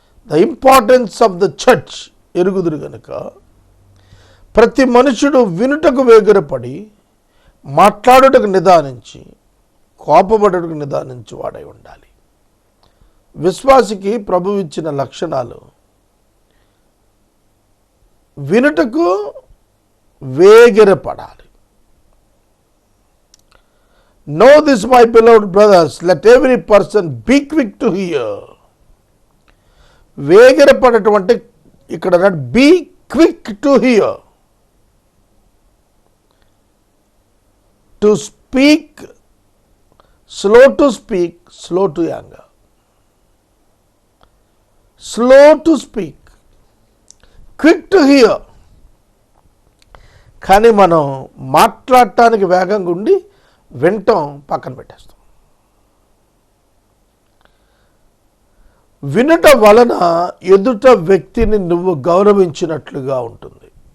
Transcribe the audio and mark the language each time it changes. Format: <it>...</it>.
<en>the importance of the church</en> <te>ఎరుగుదురు గనుక, ప్రతి మనుషుడు వినుటకు వేగిరపడి, మాట్లాడుటకు నిదానించి, కోపపడుటకు నిదానించి వాడై ఉండాలి. విశ్వాసికి ప్రభువు ఇచ్చిన లక్షణాలు వినుటకు వేగిరపడాలి.</te> <en>Know this, my beloved brothers, let every person be quick to hear.</en> <te>వేగిరపడటం ఇక్కడ</te> <en>be quick to hear, to speak, slow to speak, slow to anger. Slow to speak, quick to hear.</en> <te>కానీ మనం మాట్లాడటానికి వేగంగా ఉండి వినటం పక్కన పెట్టేస్తాం. వినట వలన ఎదుట వ్యక్తిని నువ్వు గౌరవించినట్లుగా ఉంటుంది.</te>